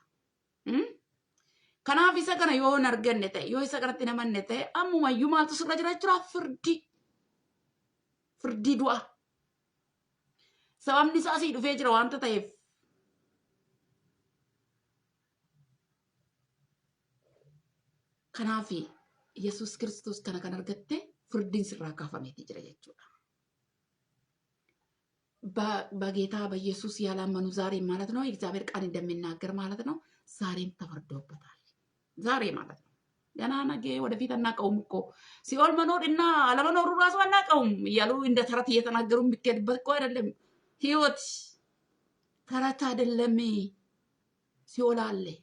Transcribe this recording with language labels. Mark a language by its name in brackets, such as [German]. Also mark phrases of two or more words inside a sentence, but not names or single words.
[Oromo] Kanaaf isa kana yoo hin arganne ta'e yoo isa kanatti namanne ta'e ammumayyuu maaltu sirra jira jechuudha firdii du'a. Sababni isaa asii dhufee jira waanta ta'eef. Kanaaf Yesuus Kiristoos kana kan argatte ፍርድን ስራካፈሜት ይጅረ jechuudha. [Amharic] በጌታ በኢየሱስ ያላመኑ ዛሬ ማለት ነው እግዚአብሔር ቃል እንደሚናገር ማለት ነው ዛሬም ተፈርዶበታል። ዛሬ ማለት ነው ገና ነገ ወደፊት አናውቀውም እኮ ሲኦል መኖር እና አለመኖሩ ራሱ አናውቀውም እያሉ እንደ ተረት እየተናገሩ የሚከድበት እኮ አይደለም። ህይወት ተረት አይደለም። ሲኦል አለ፣